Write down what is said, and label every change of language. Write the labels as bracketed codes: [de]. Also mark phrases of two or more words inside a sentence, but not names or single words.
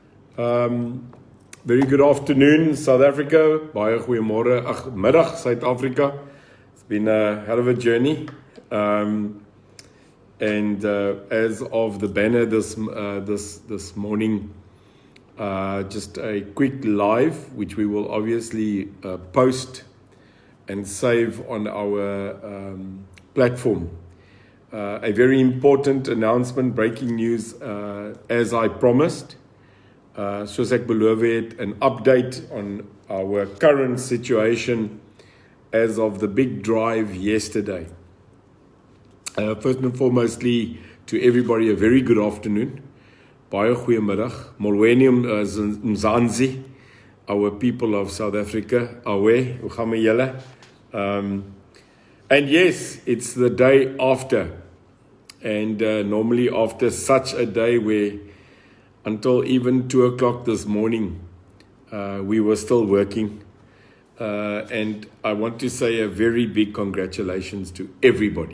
[en] Very good afternoon, South Africa. [af] Baie goeiemôre, middag, [en] South Africa. It's been a hell of a journey. As of the banner this morning, just a quick live, which we will obviously post and save on our platform. A very important announcement, breaking news, as I promised. [af] Soos ek beloof het, [en] an update on our current situation as of the big drive yesterday. First and foremostly, to everybody, a very good afternoon. [af] Baie goeiemiddag. [xh] Molweni Mzansi, [en] our people of South Africa. [af] Awe, hoe gaan met julle? [en] And yes, it's the day after. And normally after such a day where until even 2 o'clock this morning, we were still working. And I want to say a very big congratulations to everybody.